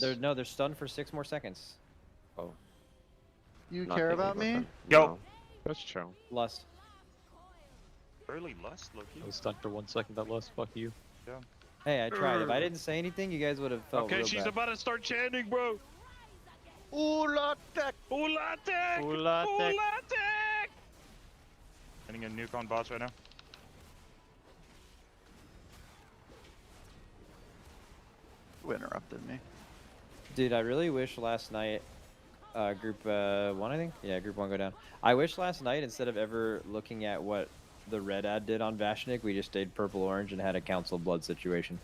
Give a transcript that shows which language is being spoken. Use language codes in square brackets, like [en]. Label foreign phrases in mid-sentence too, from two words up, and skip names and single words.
[en] They're stunned for 6 more seconds. Oh. You Not care thinking about me? them. Yo. No. That's chill. Lust. Early lust, Loki. I was stunned for 1 second. That lost. Fuck you. Hey, I tried. If I didn't say anything, you guys would have felt Okay, real she's bad. about to start chanting, bro. Ula'tek! Ula'tek! Ula'tek! Ula'tek! Getting a nuke on boss right now. Who interrupted me? Dude, I really wish last night, group 1, I think? Yeah, group 1 go down. I wish last night, instead of ever looking at what the red ad did on Vashnik, we just stayed purple-orange and had a Council Blood situation.